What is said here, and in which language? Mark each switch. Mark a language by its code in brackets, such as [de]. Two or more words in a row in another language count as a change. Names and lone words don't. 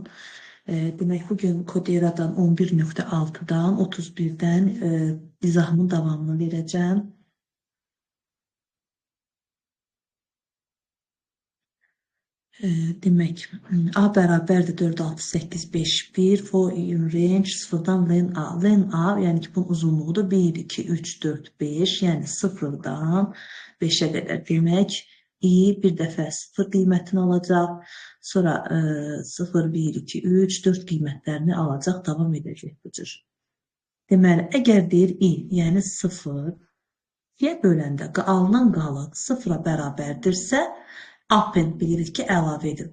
[az] Demək, bugün Koderadan 11.6-dan 31-dən izahımın davamını verəcəm. Demək, A bərabərdir 4, 6, 8, 5, 1, [en] for in range 0-dan len A. Len A, [az] yəni ki, bunun uzunluğudur 1, 2, 3, 4, 5, yəni 0-dan 5-ə qədər. Demək, I bir dəfə 0 qiymətini alacaq, sonra 0, 1, 2, 3, 4 qiymətlərini alacaq, davam edəcək bu cür. Deməli, əgər deyir I, yəni 0, ikiyə böləndə alınan qalıq 0-a bərabərdirsə, append bilirik ki, əlavə edir.